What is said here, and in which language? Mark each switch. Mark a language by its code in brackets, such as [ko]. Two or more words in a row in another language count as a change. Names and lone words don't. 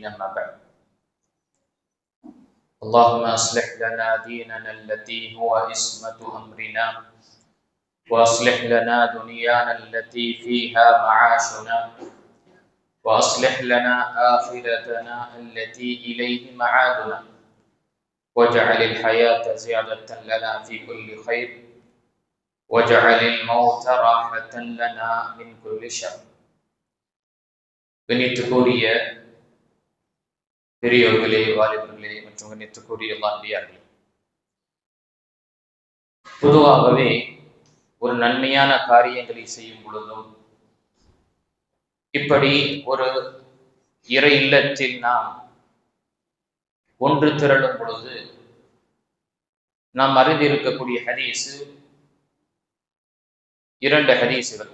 [ar] أما بعد، اللهم أصلح لنا ديننا التي هو عصمة أمرنا، وأصلح لنا دنيانا التي فيها معاشنا، وأصلح لنا آخرتنا التي إليه معادنا، واجعل الحياة زيادة لنا في كل خير، واجعل الموت راحة لنا من كل شر. [ta] கண்ணியத்துக்குரிய பெரியோர்களே, வாலிபர்களே மற்றும் கண்ணியத்துக்குரிய அல்லாஹ்வியார்களே, பொதுவாகவே ஒரு நன்மையான காரியங்களை செய்யும் பொழுதும், இப்படி ஒரு இறை இல்லத்தில் நாம் ஒன்று திரளும் பொழுது நாம் அறிந்திருக்கக்கூடிய ஹதீஸு, இரண்டு ஹதீஸுகள்.